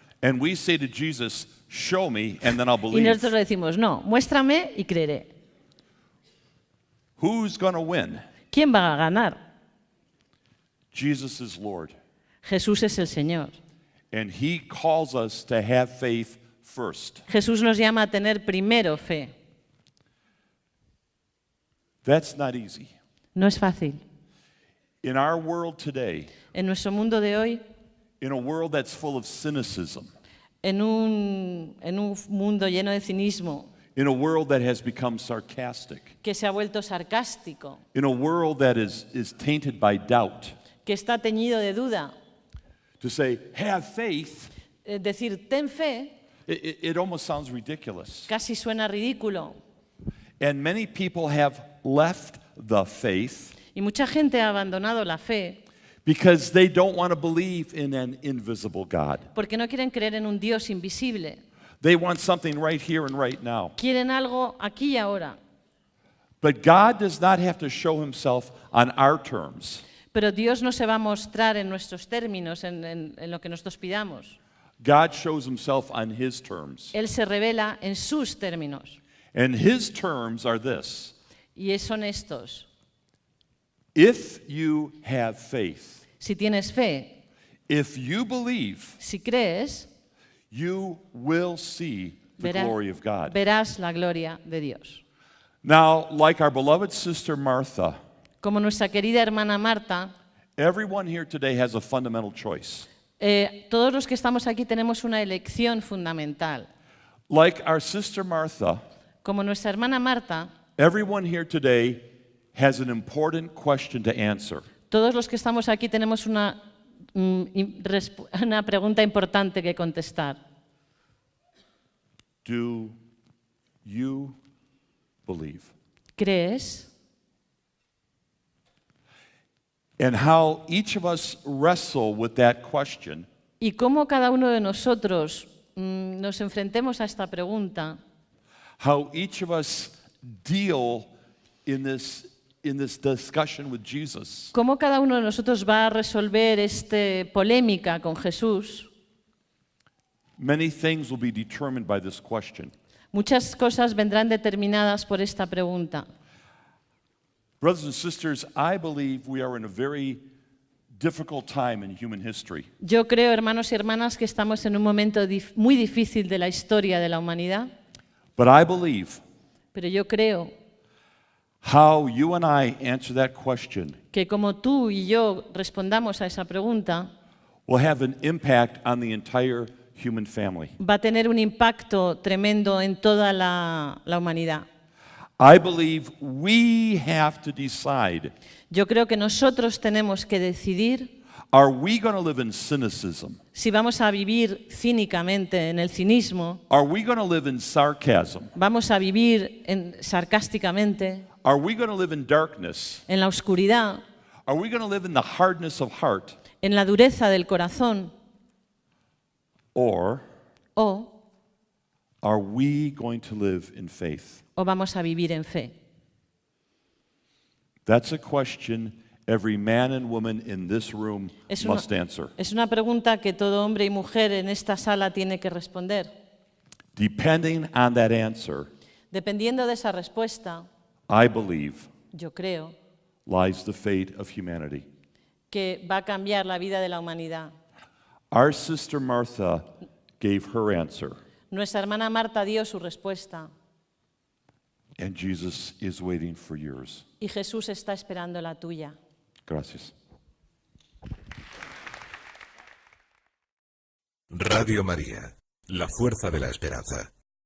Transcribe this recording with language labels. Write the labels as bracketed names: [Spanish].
[English] And we say to Jesus, show me and then I'll [Spanish] Y [English] believe. [Spanish] nosotros le decimos: no, muéstrame y creeré. [English] Who's going to win? [Spanish] ¿Quién va a ganar? [English] Jesus is Lord. [Spanish] Jesús es el Señor. [English] And he calls us to have faith first. [Spanish] Jesús nos llama a tener primero fe. [English] That's not easy. [Spanish] No es fácil. [English] In our world today, [Spanish] En nuestro mundo de hoy, [English] in a world that's full of cynicism, [Spanish] en un mundo lleno de cinismo, [English] in a world that has become sarcastic, [Spanish] que se ha vuelto sarcástico, [English] in a world that is tainted by doubt, [Spanish] que está teñido de duda. [English] to say, have faith, [Spanish] Decir, ten fe, [English] it almost sounds ridiculous. [Spanish] casi suena ridículo. [English] And many people have left the faith [Spanish] Y mucha gente ha abandonado la fe [English] because they don't want to believe in an invisible God. [Spanish] porque no quieren creer en un Dios invisible. [English] They want something right here and right now. [Spanish] Quieren algo aquí y ahora. [English] But God does not have to show himself on our terms. [Spanish] Pero Dios no se va a mostrar en nuestros términos, en lo que nosotros pidamos. [English] God shows himself on his terms. [Spanish] Él se revela en sus términos. [English] And his terms are this: [Spanish] Y son estos. [English] if you have faith, [Spanish] Si tienes fe, [English] if you believe, [Spanish] si crees, [English] you will see the glory of God. [Spanish] verás la gloria de Dios. [English] Now, like our beloved sister Martha, [Spanish] Como nuestra querida hermana Marta, [English] everyone here today has a fundamental choice. [Spanish] todos los que estamos aquí tenemos una elección fundamental. [English] Like our sister Martha, [Spanish] Como nuestra hermana Marta, [English] everyone here today has an important question to answer. [Spanish] todos los que estamos aquí tenemos una pregunta importante que contestar. [English] Do you believe? [Spanish] ¿Crees? [English] And how each of us wrestle with that question [Spanish] Y cómo cada uno de nosotros nos enfrentemos a esta pregunta, [English] how each of us deal in this discussion with Jesus, [Spanish] cómo cada uno de nosotros va a resolver esta polémica con Jesús. [English] many things will be determined by this question. [Spanish] Muchas cosas vendrán determinadas por esta pregunta. [English] Brothers and sisters, I believe we are in a very difficult time in human history. [Spanish] Yo creo, hermanos y hermanas, que estamos en un momento muy difícil de la historia de la humanidad, [English] But I believe [Spanish] pero yo creo [English] how you and I answer that question [Spanish] que como tú y yo respondamos a esa pregunta, [English] will have an impact on the entire human family. [Spanish] va a tener un impacto tremendo en toda la humanidad. [English] I believe we have to decide, [Spanish] Yo creo que nosotros tenemos que decidir [English] are we going to live in cynicism? [Spanish] si vamos a vivir cínicamente en el cinismo, [English] Are we going to live in sarcasm? [Spanish] vamos a vivir sarcásticamente, [English] Are we going to live in darkness? [Spanish] en la oscuridad, [English] Are we going to live in the hardness of heart? [Spanish] en la dureza del corazón, [English] Or [Spanish] o [English] are we going to live in faith? [Spanish] vamos a vivir en fe? [English] That's a question every man and woman in this room must answer. [Spanish] Es una pregunta que todo hombre y mujer en esta sala tiene que responder. [English] Depending on that answer, [Spanish] Dependiendo de esa respuesta, [English] I believe, [Spanish] yo creo [English] lies the fate of humanity. [Spanish] que va a cambiar la vida de la humanidad. [English] Our sister Martha gave her answer, [Spanish] Nuestra hermana Marta dio su respuesta [English] and Jesus is waiting for yours. [Spanish] y Jesús está esperando la tuya. Gracias. Radio María, la fuerza de la esperanza.